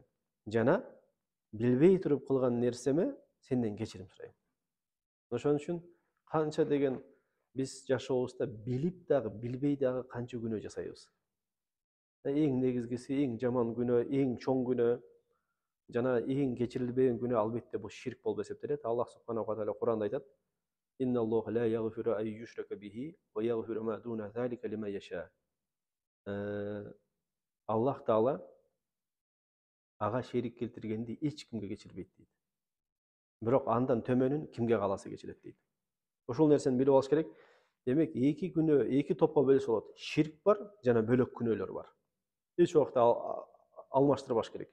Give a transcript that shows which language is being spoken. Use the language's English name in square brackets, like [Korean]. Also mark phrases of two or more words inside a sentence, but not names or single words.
[Kyrgyz] Жана билбей туруп кылган нерсеме сенден кечирим сурайм. Ошон үчүн канча деген биз жашообузда билип дагы, билбей дагы канча күнөө жасайбыз. Эң негизгиси, эң жаман күнөө, эң чоң күнөө жана эң кечирилбеген күнөө албетте бул ширк болуп эсептелет. Аллах [Arabic] سبحانه وتعالى [Kyrgyz] Куранда айтат: [Arabic] "إن الله لا يغفر أن يشرك به ويغفر ما دون ذلك لمن يشاء." [Kyrgyz] Аллах Таала ага шерик келтиргенди эч кимге кечирбейт дейт. Бирок андан төмөнүн кимге кааласа кечирет дейт. Ошол нерсени билип алыш керек. Демек, эки күнөө, эки топко бөлүшүп болот. Ширк бар жана бөлөк күнөөлөр бар. Эч убакта алмаштырбаш керек.